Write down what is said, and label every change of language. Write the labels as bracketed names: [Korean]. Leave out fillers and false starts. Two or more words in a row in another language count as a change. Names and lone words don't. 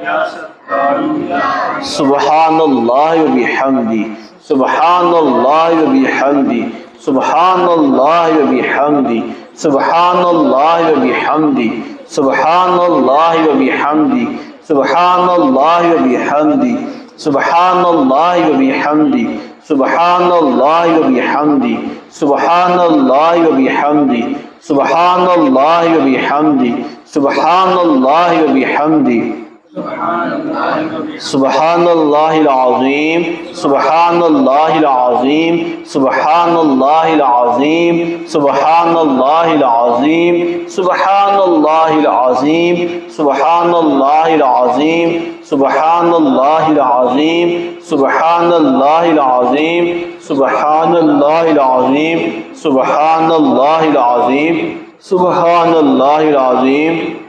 [Arabic] سبحان اللہ و بحمدی، سبحان اللہ و بحمدی، سبحان اللہ و بحمدی، سبحان اللہ و بحمدی، سبحان اللہ و بحمدی، سبحان اللہ و بحمدی، سبحان اللہ و بحمدی، سبحان اللہ و بحمدی، سبحان اللہ و بحمدی، سبحان اللہ و بحمدی، سبحان اللہ و بحمدی، سبحان اللہ العظیم، سبحان اللہ العظیم، سبحان اللہ العظیم، سبحان اللہ العظیم، سبحان اللہ العظیم، سبحان اللہ العظیم، سبحان اللہ العظیم، سبحان اللہ العظیم، سبحان اللہ العظیم، سبحان اللہ العظیم، سبحان اللہ العظیم،